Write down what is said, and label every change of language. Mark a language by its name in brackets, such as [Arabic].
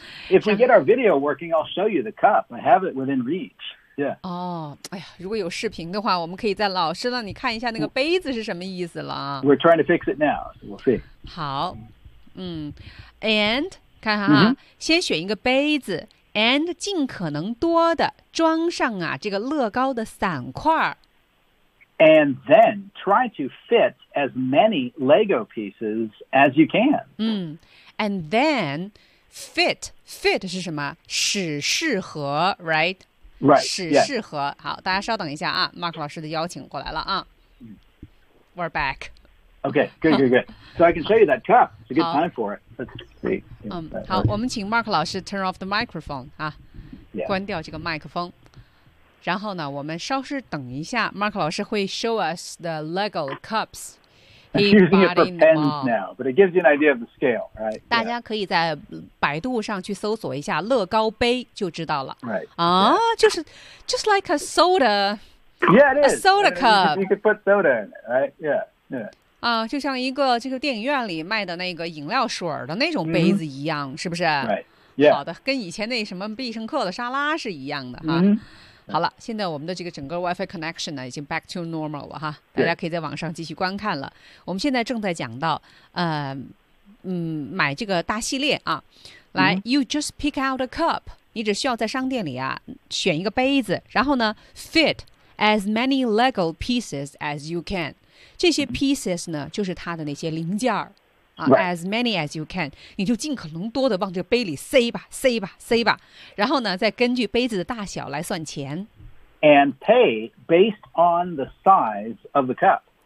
[English] If we get our video working, I'll show you the cup. I have it within reach. Yeah. [Chinese] Oh, 哎呀，如果有视频的话，我们可以在老师那里看一下那个杯子是什么意思了。 [English] We're trying to fix it now, so we'll see. [Chinese] 好，and 看哈哈， mm-hmm. 先选一个杯子 ，and 尽可能多的装上啊这个乐高的散块。 [English] And then try to fit as many Lego pieces as you can. And then. Fit [Chinese] 是什么？使适合 [English] ，right？ Right， [Chinese] 使、 [English] yes. [Chinese] 适合。好，大家稍等一下啊 ，Mark 老师的邀请过来了啊。 [English] We're back. Okay, good, good, good. So I can show you that cup. It's a good time for it. Let's see. [Chinese] 好， okay. 我们请 Mark 老师 [English] turn off the microphone [Chinese] 啊， [English] yeah. [Chinese] 关掉这个麦克风。然后呢，我们稍事等一下 ，Mark 老师会 [English] show us the Lego cups。 Using it for pens now, but it gives you an idea of the scale, right? [Chinese] 大家可以在百度上去搜索一下乐高杯就知道了。 [English] Right. [Chinese] 啊、 [English] yeah. [Chinese] 就是 [English] just like a soda. Yeah, it is. A soda cup. You could put soda in it, right? Yeah, yeah. [Chinese] 啊、就像一个这个电影院里卖的那个饮料水的那种杯子一样、 [English] mm-hmm. [Chinese] 是不是 [English] right. Yeah. [Chinese] 好的跟以前那什么必胜客的沙拉是一样的、 [English] mm-hmm. [Chinese] 啊好了，现在我们的这个整个 WiFi connection 呢，已经 [English] back to normal [Chinese] 了哈，大家可以在网上继续观看了。我们现在正在讲到，买这个大系列啊，来、mm-hmm. ， [English] you just pick out a cup， [Chinese] 你只需要在商店里啊选一个杯子，然后呢 ， [English] fit as many Lego pieces as you can， [Chinese] 这些 pieces 呢就是它的那些零件儿。 [English] Right. As many as you can, [Chinese] 你就尽可能多的往这个杯里塞吧，塞吧，塞吧。然后呢，再根据杯子的大小来算钱。 [English] And pay based on the size of the cup.